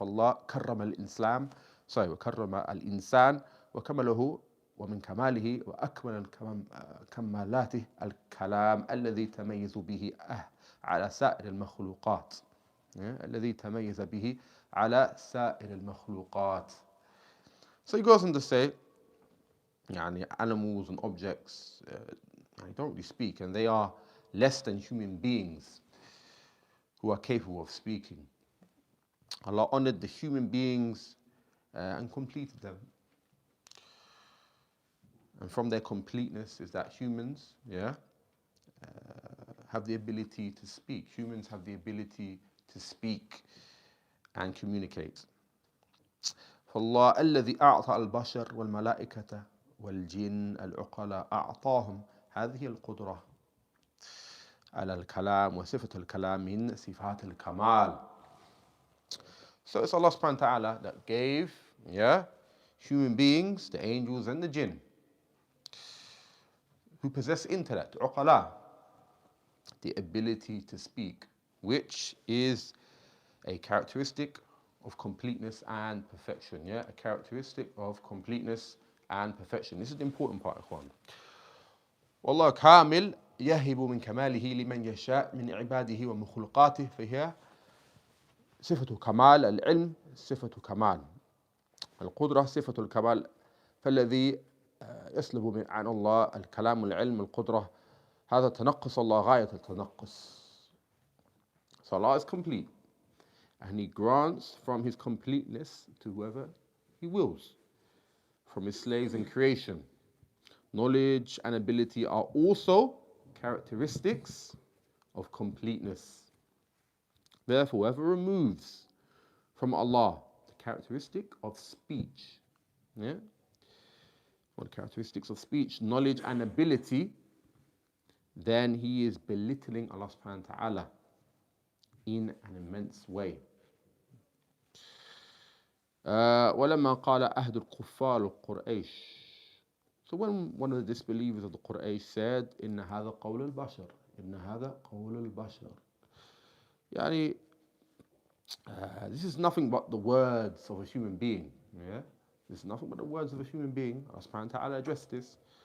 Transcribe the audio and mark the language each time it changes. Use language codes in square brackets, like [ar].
[ar] فالله كرم الإنسان وكرم الإنسان وكمله ومن كماله وأكمل كمالاته الكلام الذي تميز به على سائر المخلوقات. الذي تميز به على سائر المخلوقات. [en] So he goes on to say, يعني animals and objects they don't really speak, and they are less than human beings who are capable of speaking. Allah honored the human beings and completed them. And from their completeness is that humans, have the ability to speak. Humans have the ability to speak and communicate. [ar] فالله الذي أعطى البشر والملائكة والجن العقلاء أعطاهم هذه القدرة على الكلام وصفة الكلام من صفات الكمال. [en] So it's Allah subhanahu wa ta'ala that gave human beings, the angels and the jinn, who possess intellect, uqala, the ability to speak, which is a characteristic of completeness and perfection. A characteristic of completeness and perfection. This is the important part, ikhwan. [ar] والله كامل يهب من كماله لمن يشاء من عباده ومخلوقاته فهي صفة كمال. العلم صفة كمال، القدرة صفة الكمال. فالذي يسلب عن الله الكلام والعلم والقدرة هذا تنقص الله غاية التنقص. [en] So Allah is complete, and He grants from His completeness to whoever He wills from His slaves in creation. Knowledge and ability are also characteristics of completeness. Therefore, whoever removes from Allah the characteristic of speech, what characteristics of speech, knowledge and ability, then he is belittling Allah subhanahu wa ta'ala in an immense way. [ar] ولما قال أحد الكفار القريش. [en] So when one of the disbelievers of the Qur'an said, [ar] إن هذا قول البشر, [en] إن هذا قول البشر, يعني this is nothing but the words of a human being. This is nothing but the words of a human being. Allah subhanahu wa ta'ala addressed this.